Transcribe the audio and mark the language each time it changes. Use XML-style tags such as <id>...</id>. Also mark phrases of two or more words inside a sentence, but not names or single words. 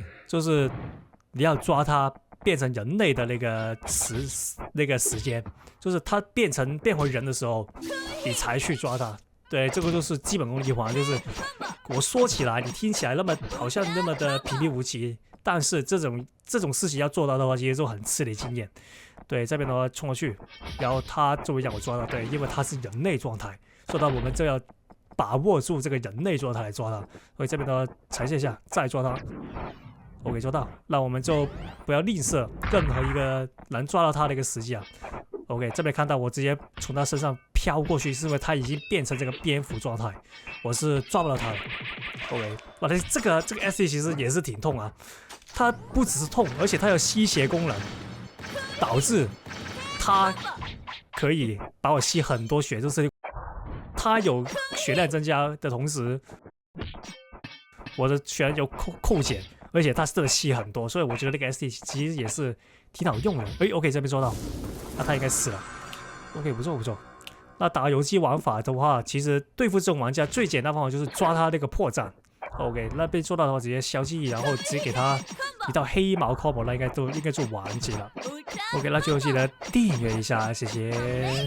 <zh>就是你要抓他變成人類的那個時間，就是他变回人的時候，你才去抓他。对，這個就是基本功一環，就是我說起來，你聽起來好像那麼的平平無奇，但是這種事情要做到的話，其實就很吃你經驗。對，這邊的話衝過去，然後他就會讓我抓到，對，因為他是人類狀態，所以我們就要把握住這個人類狀態來抓他。所以這邊的話呈現一下，再抓他。OK， 抓到，那我們就不要吝嗇任何一個能抓到他的一個時機啊。OK，這邊看到我直接從他身上飄過去，是因為他已經變成這個蝙蝠狀態，我是抓不到他的。OK， 哇，這個 SD 其實也是挺痛啊，它不只是痛，而且它有吸血功能，導致它可以把我吸很多血，就是它有血量增加的同時，我的血量有扣減，而且它真的吸很多，所以我覺得那個 SD 其實也是挺好用的。OK， 這邊抓到。那他應該死了。OK， 不錯。那打游擊玩法的話，其實對付這種玩家最簡單的方法就是抓他那個破绽。OK， 那被抓到的話，直接消記憶，然後直接給他一道黑毛 combo，那應該就完結了。OK， 那就記得訂閱一下，謝謝。</zh>